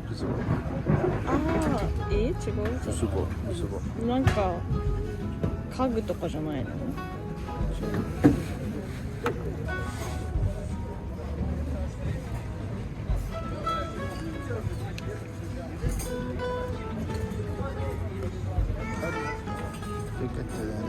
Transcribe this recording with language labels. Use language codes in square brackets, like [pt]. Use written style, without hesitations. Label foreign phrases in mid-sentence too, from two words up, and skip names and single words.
[fr] Je sais pas. [ja] ああ、違う。 [fr] Je sais pas, je sais pas. [ja] なんか家具とかじゃないの。 [tr] Dikkat et yani.